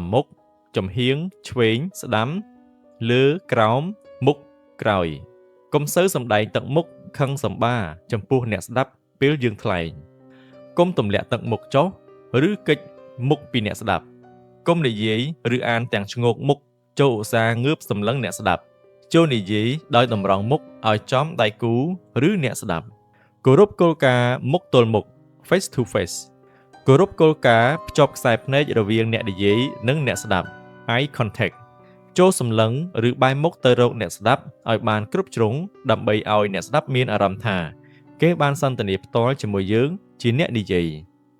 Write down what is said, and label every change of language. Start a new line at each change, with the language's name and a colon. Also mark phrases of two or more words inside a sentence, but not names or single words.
Khmer: មុខចំហៀងឆ្វេងស្ដាំលើក្រោមមុខក្រោយកុំសូវសម្ដែងទឹកមុខខឹងសម្បាចំពោះអ្នកស្ដាប់ពេលយើងថ្លែងកុំទម្លាក់ ទឹកមុខចុះឬកិច្ចមុខពីអ្នកស្ដាប់កុំនិយាយឬអានទាំងឈ្ងោកមុខចូលឧស្សាហ៍ ងើបសម្លឹងអ្នកស្ដាប់ចូលនិយាយដោយតម្រង់មុខឲ្យចំដៃគូឬអ្នកស្ដាប់គោរពគោលការណ៍មុខទល់មុខ
English: face to face
Khmer: គោរពគោលការណ៍ភ្ជាប់ខ្សែភ្នែករវាងអ្នកនិយាយនិងអ្នកស្ដាប់
English: eye contact
Khmer: ចូលសម្លឹងឬបែរមុខទៅរកអ្នកស្ដាប់ឲ្យបានគ្រប់ជ្រុងដើម្បីឲ្យអ្នកស្ដាប់មានអារម្មណ៍ថាគេបានសន្ទនាផ្ទាល់ជាមួយយើងជាអ្នកនិយាយ